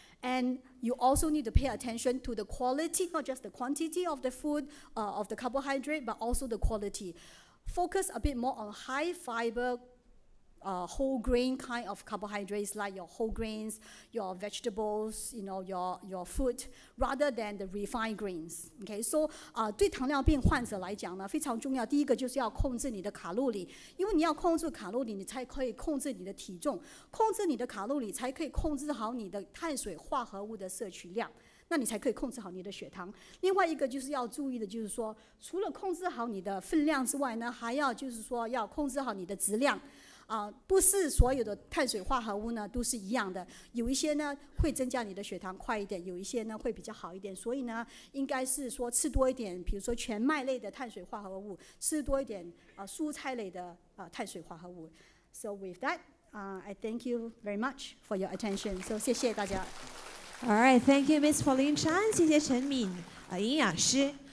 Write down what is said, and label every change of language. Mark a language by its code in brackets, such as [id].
[en] And you also need to pay attention to the quality, not just the quantity of the food, of the carbohydrate, but also the quality. Focus a bit more on high fiber, whole grain kind of carbohydrates like your whole grains, your vegetables, your fruit, rather than the refined grains. [zh] Okay, so 对糖尿病患者来讲呢，非常重要。第一个就是要控制你的卡路里，因为你要控制卡路里，你才可以控制你的体重，控制你的卡路里才可以控制好你的碳水化合物的摄取量。那你才可以控制好你的血糖。另外一个就是要注意的，就是说，除了控制好你的分量之外呢，还要就是说要控制好你的质量。不是所有的碳水化合物呢都是一样的，有一些呢会增加你的血糖快一点，有一些呢会比较好一点，所以呢应该是说吃多一点，比如说全麦类的碳水化合物，吃多一点蔬菜类的碳水化合物。 [en] So with that, I thank you very much for your attention. [zh] So 谢谢大家。 [en] All right, thank you, Miss Pauline Chan. [zh] 谢谢陈敏营养师。